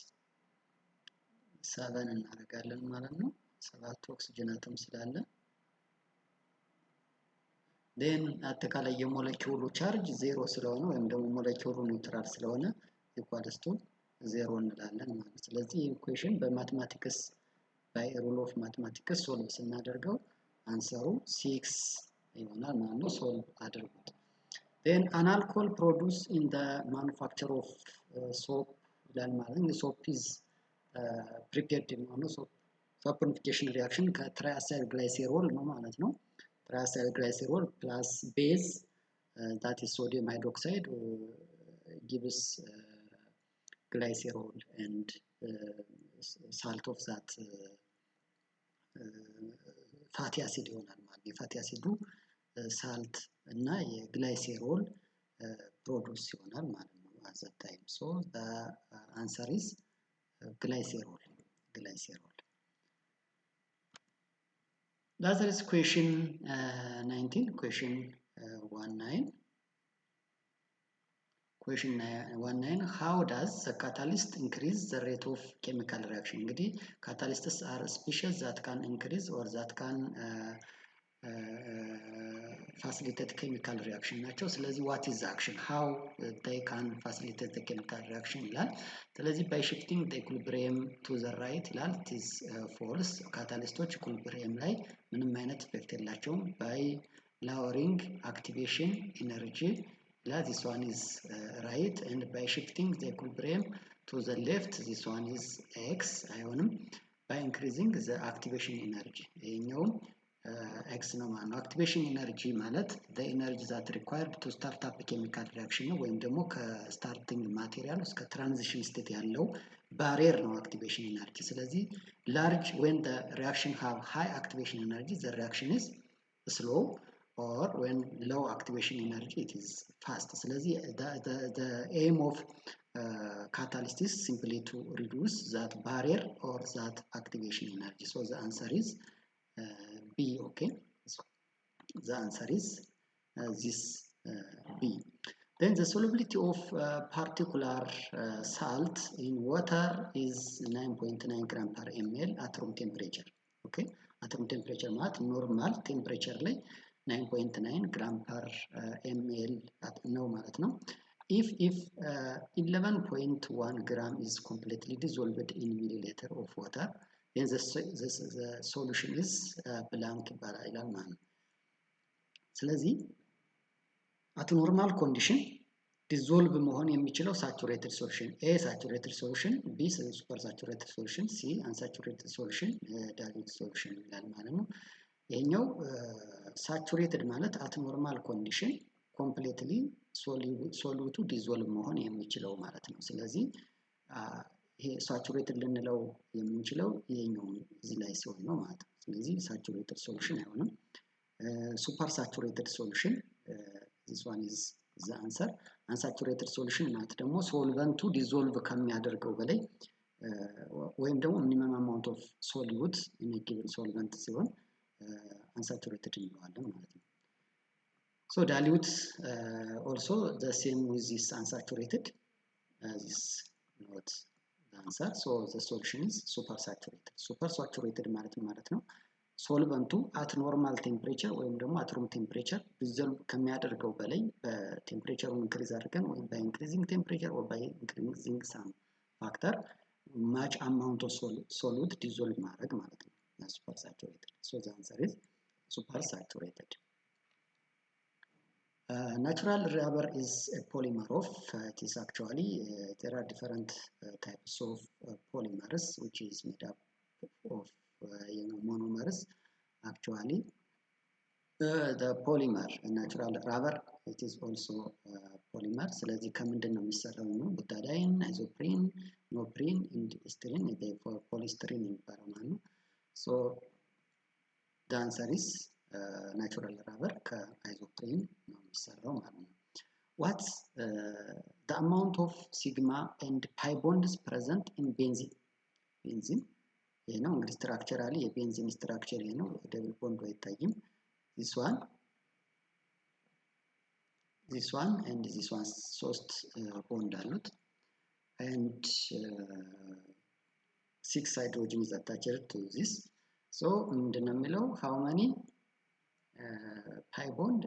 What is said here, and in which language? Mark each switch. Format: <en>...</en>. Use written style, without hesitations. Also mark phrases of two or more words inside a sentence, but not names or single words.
<am>7 እናደርጋለን ማለት ነው። 7</am> <en>oxygen atom</en> <am>ስላለ then አጠቃላይ የሞለኪውሉ ቻርጅ 0 ስለሆነ ወይም ደግሞ ሞለኪውሉ ኒውትራል ስለሆነ</am> <en>equals to</en> <am>0 እንላለን ማለት ነው። ስለዚህ ኢኩዌሽን በማትማቲክስ</am> <en>by rule of mathematics</en> <am>ሶልቭ ስናደርገው አንሰሩ 6 ይሆናል ማለት ነው። ሶልቭ አድርጉት።</am> <en>then an alcohol produced in the manufacture of soap</en> <am>ይላል ማለት ነው።</am> <en>soap is prepared</en> <am>የሚሆነው</am> <en>saponification reaction</en> <am>ከትራይአሳይል ግላይሴሮል ነው ማለት ነው።</am> <en>triacyl glycerol plus base that is sodium hydroxide gives glycerol and salt of that fatty acid</en> <am>ይሆናል ማለት ነው። የፋቲ አሲዱ ሳልት እና የግላይሴሮል ፕሮዱስ ይሆናል ማለት ነው</am> <en>at that time. So the answer is glycerol. That is question 19. Question 19. Question 19. How does the catalyst increase the rate of chemical reaction? እንግዲህ catalysts are species that can increase or that can facilitate chemical reaction</en> <am>ናቸው ስለዚህ</am> <en>what is the action how they can facilitate the chemical reaction</en> <am>ይላል ስለዚህ</am> <en>by shifting the equilibrium to the right ይላል it is false</en> <am>ካታሊስቶች equilibrium ላይ ምንም አይነት ኢፌክት የላቸውም</am> <en>by lowering activation energy ይላል this one is right and by shifting the equilibrium to the left this one is x አይሆንም by increasing the activation energy</en> <am>ይሄኛው x ነው ማለት ነው</am> <en>activation energy ማለት the energy that required to start up a chemical reaction</en> <am>ነው ወይም ደግሞ ከስታርቲንግ ማቴሪያል እስከ ትራንዚሽን ስቴት ያለው ባሪየር ነው</am> <en>activation energy ስለዚህ large when the reaction have high activation energy the reaction is slow or when low activation energy it is fast ስለዚህ the aim of catalyst is simply to reduce that barrier or that activation energy so the answer is B okay so the answer is this B then the solubility of particular salt in water is 9.9 gram per ml at room temperature okay at room temperature ማለት normal temperature ላይ 9.9 gram per ml</en> <am>ነው ማለት ነው</am> <en>if 11.1 gram is completely dissolved in milliliter of water then the solution is blank</en> <am>ይላል ማለት ነው ስለዚህ</am> <en>at normal condition dissolve</en> <am>መሆን የሚችለው</am> <en>saturated solution A saturated solution B super saturated solution C unsaturated solution dilute solution ይላል</en> <am>ማለት ነው ይሄኛው saturated ማለት</am> <en>at normal condition completely solute dissolve</en> <am>መሆን የሚችለው ማለት ነው ስለዚህ ይሄ saturated ልንለው የምንችለው ይሄኛው እዚህ ላይ ሲሆን ነው ማለት ነው ስለዚህ saturated</am> <en>solution አይሆንም super saturated solution this one is the answer unsaturated solution</en> <am>ማለት ደግሞ ሶልቨንቱ ዲዞልቭ ከሚያደርገው በላይ ወይም ደግሞ</am> <en>minimum amount of solute in a given solvent</en> <am>ሲሆን unsaturated እንለዋለን ማለት ነው</am> <en>so dilute also the same with this unsaturated this not the answer so the solution is supersaturated</en> <am>ማለት ነው ሶልቨንቱ</am> <en>at normal temperature</en> <am>ወይም ደግሞ</am> <en>at room temperature</en> <am>ዲዞልቭ ከሚያደርገው በላይ በቴምፕሬቸሩን ኢንክሪዝ አድርገን ወይም</am> <en>by increasing temperature or by increasing some factor much amount of solute dissolve</en> <am>ማድረግ ማለት ነው</am> <en>supersaturated so the answer is supersaturated natural rubber is a polymer of it is actually there are different types of polymers which is made up of monomers actually the polymer natural rubber it is also polymer</en> <am>ስለዚህ ከምንድነው የሚሰራው ነው ቡታዳይን</am> <en>isoprene neoprene and styrene for polystyrene</en> <am>የሚባለው ማለት ነው</am> <en>so the answer is natural rubber</en> <am>ከisoprene ነው የሚሰራው ማለት ነው</am> <en>what's the amount of sigma and pi bonds present in benzene</en> <am>ይሄ ነው እንግዲህ ስትራክቸራሊ የቤንዚን ስትራክቸር ይሄ ነው ደብል ቦንድ አይታይም</am> <en>this one and this one</en> <am>ሶስት ቦንድ አሉት</am> <en>and 6 hydrogen is attached to this so</en> <am>ምንድነው የሚለው</am> <en>how many pi bond</en>